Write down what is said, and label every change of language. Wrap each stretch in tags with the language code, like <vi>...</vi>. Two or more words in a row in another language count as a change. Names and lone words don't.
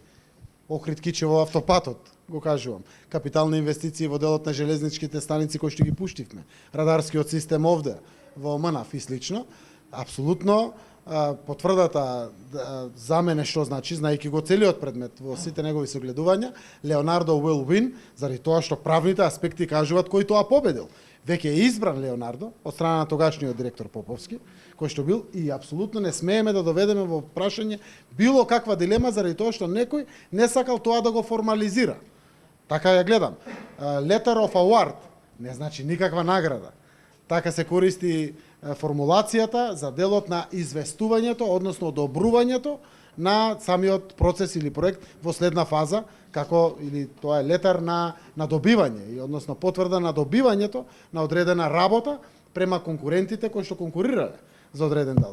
<mk>Охрид Кичево автопатот, го кажувам. Капитални инвестиции во делот на железничките станици кои што ги пуштивме. Радарскиот систем овде, во МНАФ и слично. Апсолутно потврдата за мене што значи, знаејќи го целиот предмет во сите негови согледувања, Леонардо</mk> <en>will win,</en> <mk>заради тоа што правните аспекти кажуваат кој тоа победил. Веќе е избран Леонардо од страна на тогашниот директор Поповски, кој што бил, и апсолутно не смееме да доведеме во прашање било каква дилема заради тоа што некој не сакал тоа да го формализира. Така ја гледам.</mk> <en>Letter of award</en> <mk>не значи никаква награда. Така се користи формулацијата за делот на известувањето, односно одобрувањето на самиот процес или проект во следна фаза, како или тоа е летер на добивање, и односно потврда на добивањето на одредена работа према конкурентите кои што конкурирале за одреден дел.</mk>